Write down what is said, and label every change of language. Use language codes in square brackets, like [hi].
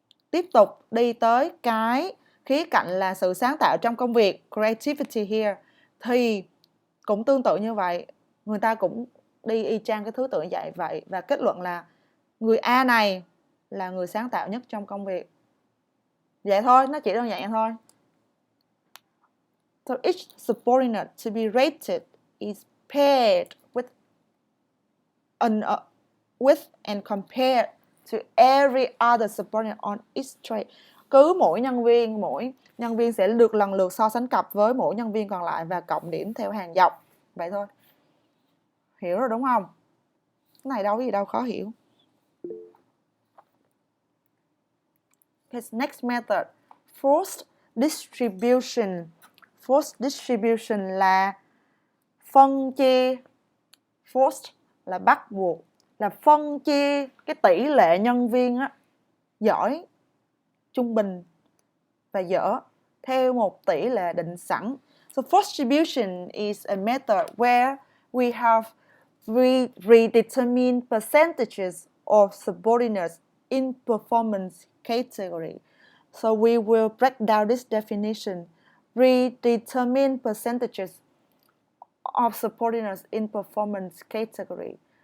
[vi] Tiếp tục đi tới cái khía cạnh là sự sáng tạo trong công việc, [en] creativity here, [vi] thì cũng tương tự như vậy, người ta cũng đi y chang cái thứ tự vậy và kết luận là người A này là người sáng tạo nhất trong công việc. Vậy thôi, nó chỉ đơn giản vậy thôi. [en] So each subordinate to be rated is paired with and compared to every other subordinate on each trade. [vi] Cứ mỗi nhân viên sẽ được lần lượt so sánh cặp với mỗi nhân viên còn lại và cộng điểm theo hàng dọc. Vậy thôi. Hiểu rồi đúng không? Cái này đâu có gì đâu khó hiểu. [en] Okay, next method, forced distribution. [vi] Forced distribution là phân chia. Forced là bắt buộc, là phân chia cái tỷ lệ nhân viên á, giỏi, trung bình và dở theo một tỷ lệ định sẵn. [en] So forced distribution is a method where we have predetermined percentages of subordinates in performance category. So we will break down this definition. Predetermined percentages of subordinates in performance category.